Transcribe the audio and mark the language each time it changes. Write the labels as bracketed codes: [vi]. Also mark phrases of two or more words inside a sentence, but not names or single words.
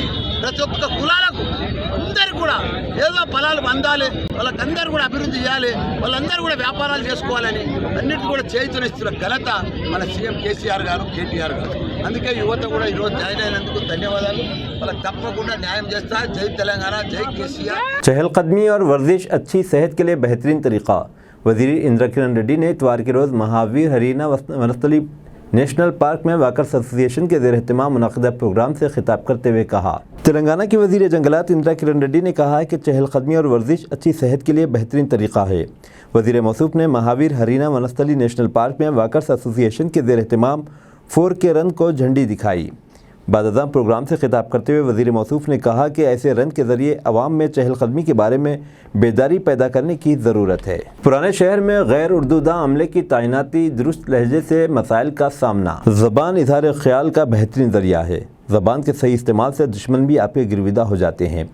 [te] ప్రతి ఒక్క కులాలకు అందరూ కూడా ఏదో ఫలాలు పొందాలి, వాళ్ళకందరూ కూడా అభివృద్ధి చేయాలి, వాళ్ళందరూ కూడా వ్యాపారాలు చేసుకోవాలని అన్నిటి కూడా చేయుతనిస్తున్న ఘనత మన సీఎం కేసీఆర్ గారు, కేటీఆర్ గారు। అందుకే యువత కూడా ఈరోజు జాయిన్ అయినందుకు ధన్యవాదాలు। వాళ్ళకి తప్పకుండా న్యాయం చేస్తా। జై తెలంగాణ, జై కేసీఆర్। [ur] چہل قدمی اور ورزش اچھی صحت کے لیے بہترین طریقہ۔ وزیر اندرا کرن ریڈی نے اتوار کے روز مہاویر ہرینا ونستلی نیشنل پارک میں واکرز ایسوسی ایشن کے زیر اہتمام منعقدہ پروگرام سے خطاب کرتے ہوئے کہا۔ تلنگانہ کے وزیر جنگلات اندرا کرن ریڈی نے کہا ہے کہ چہل قدمی اور ورزش اچھی صحت کے لیے بہترین طریقہ ہے۔ وزیر موصوف نے مہاویر ہرینا ونستلی نیشنل پارک میں واکرز ایسوسی ایشن کے زیر اہتمام 4K رن کو جھنڈی دکھائی۔ بعد پروگرام سے خطاب کرتے ہوئے وزیر موصوف نے کہا کہ ایسے رن کے ذریعے عوام میں چہل قدمی کے بارے میں بیداری پیدا کرنے کی ضرورت ہے. پرانے شہر میں غیر اردوداں عملے کی تعیناتی، درست لہجے سے مسائل کا سامنا. زبان اظہار خیال کا بہترین ذریعہ ہے۔ زبان کے صحیح استعمال سے دشمن بھی آپکے گرویدہ ہو جاتے ہیں.